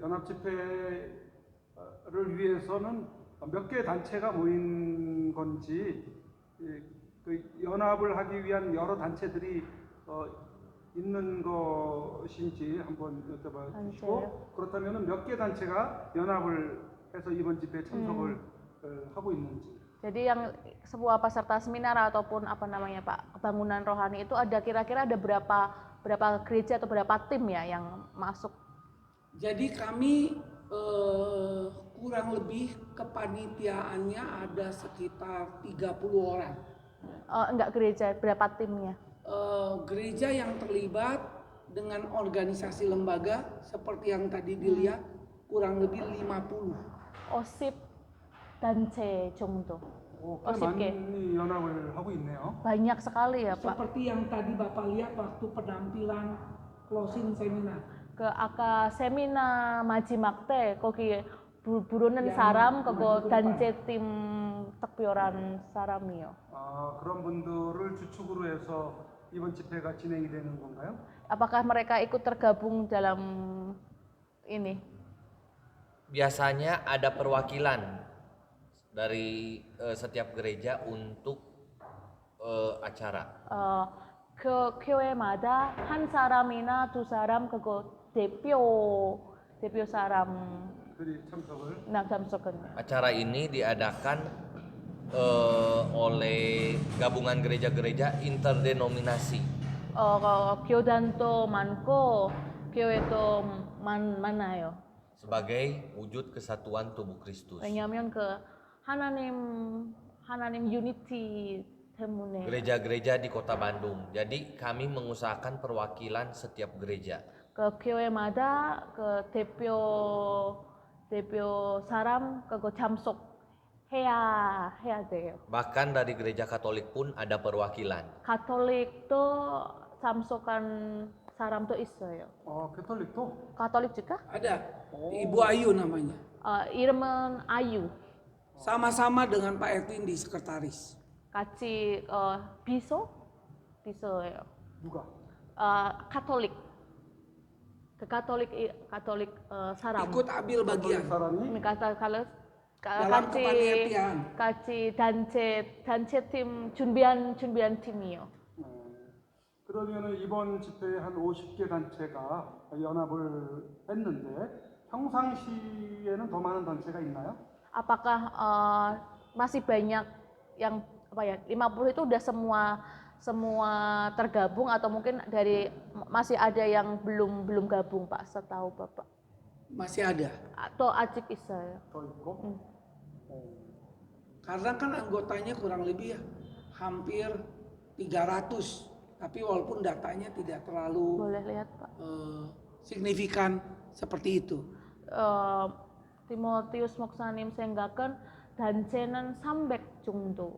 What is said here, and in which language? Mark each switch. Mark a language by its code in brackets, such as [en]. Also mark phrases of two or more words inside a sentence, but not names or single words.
[ko] 연합 집회를 위해서는 몇 개 단체가 모인 건지 그 연합을 하기 위한 여러 단체들이 있는 것인지 한번 여쭤봐 주시고 그렇다면 몇 개 단체가 연합을 해서 이번 집회에 참석을 하고 있는지. [id] Jadi yang sebuah peserta seminar ataupun apa namanya Pak, kebangunan rohani itu ada kira-kira ada berapa gereja atau berapa tim ya yang masuk? Jadi kami kurang lebih kepanitiaannya ada sekitar 30 orang. Enggak gereja, berapa timnya? Gereja yang terlibat dengan organisasi lembaga seperti yang tadi dilihat kurang lebih 50. [ko] OSIP 단체 정도. 꽤 많이 연합을 하고 있네요. [id] Banyak sekali ya Pak. Seperti yang tadi Bapak lihat waktu penampilan closing seminar. [ko] 아까 세미나 마지막 때 거기 부르는 사람 그거 단체 팀 특별한 사람이요. 그런 분들을 주축으로 해서 이번 집회가 진행이 되는 건가요? [id] Apakah mereka ikut tergabung dalam ini? Biasanya ada perwakilan dari setiap gereja untuk acara. [ko] 교회마다 한 사람이나 두 사람 그거 대표 사람들이 참석은. [id] Acara ini diadakan oleh gabungan gereja-gereja interdenominasi. [ko] 교단도 많고 교회도 많아요. [id] Sebagai wujud kesatuan tubuh Kristus. [ko] 왜냐하면 그 하나님 unity 때문에. [id] Gereja-gereja di Kota Bandung. Jadi kami mengusahakan perwakilan setiap gereja. [ko] 그 교회마다 그 대표 사람 그거 참석해야 돼요. [id] Bahkan dari gereja Katolik pun ada perwakilan. [ko] 가톨릭도 참석한 사람도 있어요. 캐톨릭도? 가톨릭 juga? [id] Ada. Ibu Ayu namanya. [ko] 이름은 아유. [id] Sama-sama dengan Pak Edwin di sekretaris. [ko] 같이 비서예요. 누가? 가톨릭. 그 가톨릭 사람. [id] Ikut ambil bagian [ko] 사람이? [id] kalau dalam kepanitiaan. [ko] 같이 단체팀 준비한 팀이요. 그러면은 이번 집회에 한 50개 단체가 연합을 했는데 평상시에는 더 많은 단체가 있나요? [id] Apakah masih banyak yang 50 itu udah semua tergabung atau mungkin masih ada yang belum gabung Pak setahu Bapak? Masih ada. [ko] Atau a직 있어요? 더 있고? [id] Karena kan anggotanya kurang lebih ya hampir 300. Tapi walaupun datanya tidak terlalu Boleh lihat Pak. signifikan seperti itu. [ko] Timotius 목사님 생각은 단체는 300 정도.